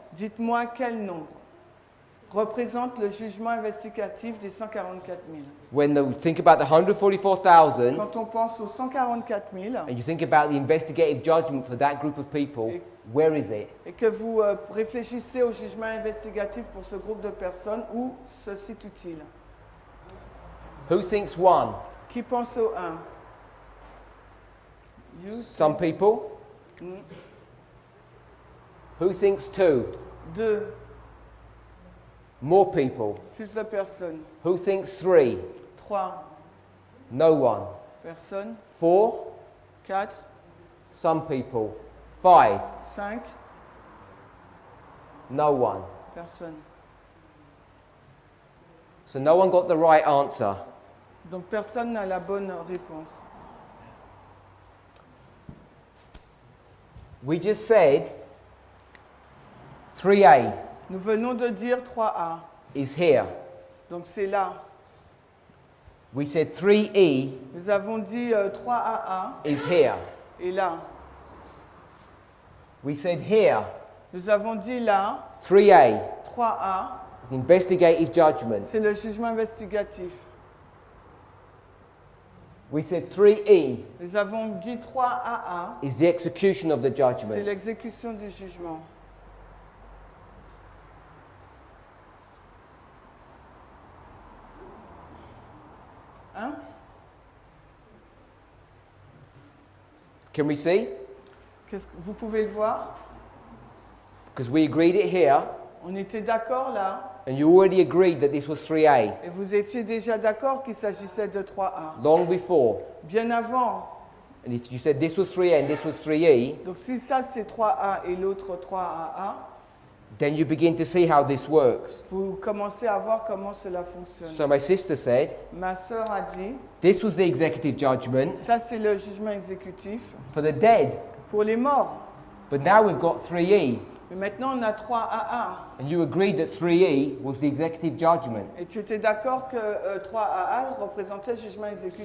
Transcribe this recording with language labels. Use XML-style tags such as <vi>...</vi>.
<fr>Dites-moi quel nombre représente le jugement investigatif des 144 000.</fr> <en>When you think about the 144,000</en> <fr>Quand on pense aux 144 000</fr> <en>and you think about the investigative judgment for that group of people, where is it?</en> <fr>et que vous réfléchissez au jugement investigatif pour ce groupe de personnes, où se situe-t-il?</fr> <en>Who thinks 1?</en> <fr>Qui pense au 1?</fr> <en>You? Some people. Who thinks 2? 2. More people.</en> <fr>Plus de personnes.</fr> <en>Who thinks 3? 3 No one.</en> <fr>personnes. 4? 4,</fr> <en>Some people. 5? 5 No one.</en> <fr>personnes.</fr> <en>So no one got the right answer.</en> <fr>Donc personne n'a la bonne réponse.</fr> <en>We just said 3A</en> <fr>Nous venons de dire 3A.</fr> <en>is here.</en> <fr>Donc c'est là.</fr> <en>We said 3E</en> <fr>Nous avons dit 3AA</fr> <en>is here.</en> <fr>et là.</fr> <en>We said here,</en> <fr>Nous avons dit là,</fr> <en>3A</en> <fr>3A,</fr> <en>is investigative judgment.</en> <fr>c'est le jugement investigatif.</fr> <en>We said 3E</en> <fr>Nous avons dit 3AA,</fr> <en>is the execution of the</en> <fr>c'est</fr> <en>judgment.</en> <fr>l'exécution du jugement. Hein?</fr> <en>Can we see?</en> <fr>Vous pouvez le voir?</fr> <en>Because we agreed it here,</en> <fr>On était d'accord là,</fr> <en>and you already agreed that this was 3A</en> <fr>et vous étiez déjà d'accord qu'il s'agissait de 3A.</fr> <en>long before.</en> <fr>Bien avant.</fr> <en>And if you said this was 3A and this was 3E,</en> <fr>Donc si ça c'est 3A et l'autre 3AA,</fr> <en>then you begin to see how this works.</en> <fr>vous commencez à voir comment cela fonctionne.</fr> <en>So my sister said,</en> <fr>Ma sœur a dit,</fr> <en>this was the executive judgment</en> <fr>ça c'est le jugement exécutif</fr> <en>for the dead.</en> <fr>pour les morts.</fr> <en>But now we've got 3E,</en> <fr>Mais maintenant on a 3AA.</fr> <en>and you agreed that 3E was the executive judgment.</en> <fr>Et tu étais d'accord que 3AA représentait le jugement exécutif.</fr>